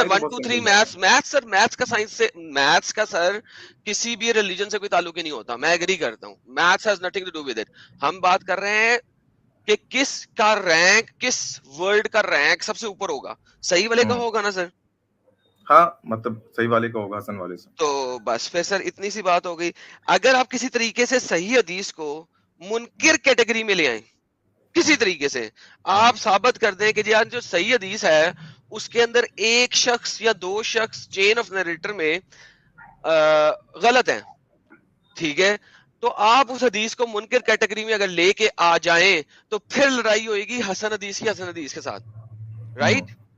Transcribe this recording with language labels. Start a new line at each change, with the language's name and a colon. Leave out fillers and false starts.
Urdu: میں 1 2 3 میتھس سر, میتھس کا سائنس سے, میتھس کا سر کسی بھی ریلیجن سے کوئی تعلق ہی نہیں ہوتا, میں ایگری کرتا ہوں.
English: Maths has nothing to do with it.
Urdu: ہم بات کر رہے ہیں کہ کس کا رینک, کس ورلڈ کا رینک سب سے اوپر ہوگا. صحیح والے کا ہوگا نا سر؟ ہاں مطلب صحیح والے کا ہوگا, حسن والے سے. تو بس پھر سر اتنی سی بات ہو گئی. اگر آپ کسی طریقے سے صحیح حدیث کو منکر کیٹیگری میں لے آئیں, کسی طریقے سے آپ ثابت کر دیں کہ جو صحیح حدیث ہے اس کے اندر ایک شخص یا 2 شخص
English: chain of narrator
Urdu: میں غلط ہیں, ٹھیک ہے, تو آپ اس حدیث کو منکر کیٹیگری میں اگر لے کے آ جائیں تو پھر لڑائی ہوئے گی حسن حدیث کی حسن حدیث کے ساتھ, رائٹ.